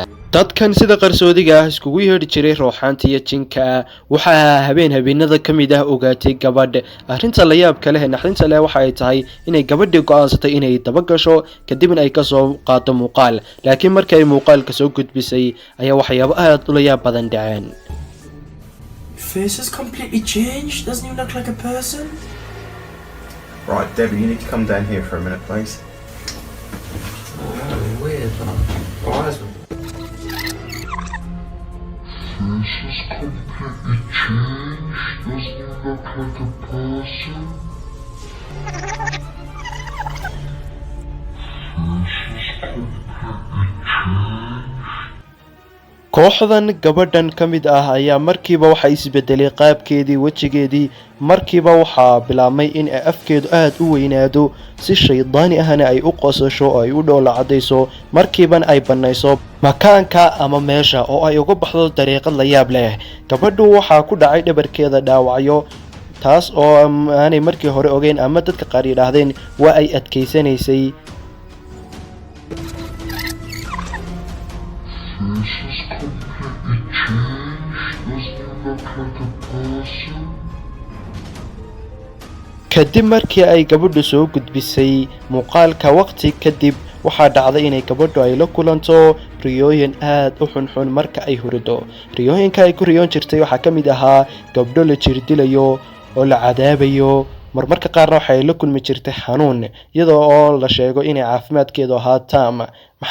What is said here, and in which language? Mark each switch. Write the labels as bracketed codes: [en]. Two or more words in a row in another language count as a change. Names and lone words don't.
[so] dadkan sida qarsoodiga ah iskugu yeedhi jiray ruuxaanta iyo jinka waxa habeenada kamid ah ogaatay gabadh arrinta la yaab kale naxdinta leh waxa ay tahay inay gabadhii go'aansatay inay daba gasho kadibna ay ka soo qaato muuqaal laakiin markay muuqaalka soo gudbisay ayaa waxyaabo aad u la yaab badan dhaceen. [en] Face has completely changed. Doesn't even look like a person. Right, Debbie, you need to come down here for a minute, please. Oh, weird. Eyes were black. Face has completely changed. Doesn't even look like a person. Face has completely changed. [so] kooxdan gabadhan ka mid ah ayaa markiiba waxa isbedelay qaabkeedii wajigeedii markiiba waxa bilaabmay in afkeedu aad u weynaado si shaydaani ahna ay u qosasho oo ay u dhoola cadayso markiiban ay banayso makaanka ama meesha oo ay uga baxdo dariiqad la yaab leh. gabadhu waxa ku dhacay dhabarkeeda dhaawacyo taas oo aanay markii hore ogeyn ama dadka qaar yiraahdeen waa ay adkeysanaysay. [en] Face has completely changed. Doesn't even look like a person. [so] kadib markii ay gabadhu soo gudbisay muuqaalka waqti kadib waxaa dhacday inay gabadhu ay la kulanto riyooyin aad u xunxun marka ay hurdo. riyooyinka ay ku riyoon jirtay waxaa ka mid ahaa gabdho la jirdilayo oo la cadaabayo marmarka qaarna waxay la kulmi jirtay xanuun iyadoo oo la sheego inay caafimaadkeedu ahaa taam.